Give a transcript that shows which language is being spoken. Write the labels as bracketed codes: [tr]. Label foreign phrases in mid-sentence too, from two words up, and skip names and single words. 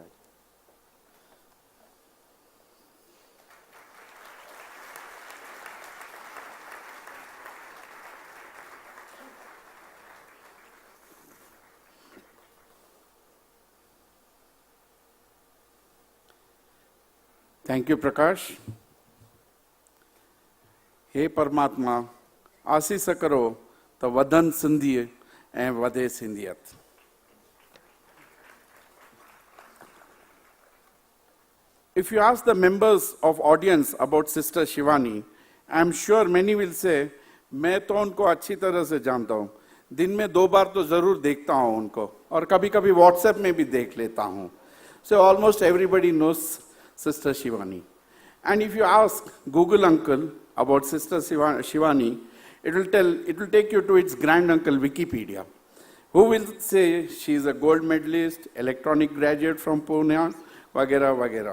[en] Thank you, Prakash. Hey Paramatma, [sd] आसीस करो तो वधन सिंधी ऐं वधे सिंधियत. [en] If you ask the members of audience about Sister Shivani, I am sure many will say, [hi] मैं तो उनको अच्छी तरह से जानता हूँ, दिन में 2 बार तो जरूर देखता हूँ उनको, और कभी-कभी WhatsApp में भी देख लेता हूँ. [en] So almost everybody knows Sister Shivani. And if you ask Google uncle about Sister Shivani, it will take you to its grand uncle Wikipedia, Who will say she is a gold medalist, electronic graduate from Pune, [hi] वगैरह, वगैरह.